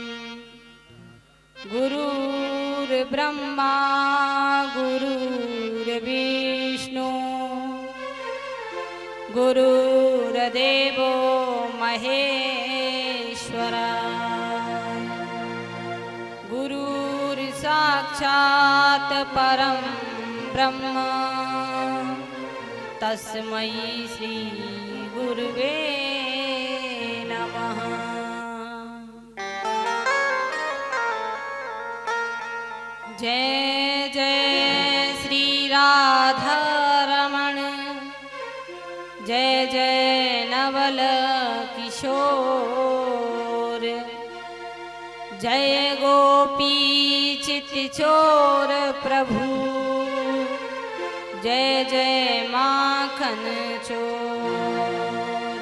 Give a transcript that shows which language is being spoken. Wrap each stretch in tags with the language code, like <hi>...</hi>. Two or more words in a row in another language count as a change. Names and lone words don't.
<sa>गुरुर्ब्रह्मा गुरुर्विष्णु गुरुर्देवो महेश्वरा गुरुर्साक्षात् परं ब्रह्म तस्मै श्री गुरुवे नमः।</sa> <hi>जय जय श्री राधारमण जय जय नवल किशोर जय गोपी चित्तचोर प्रभु जय जय माखन चोर।</hi>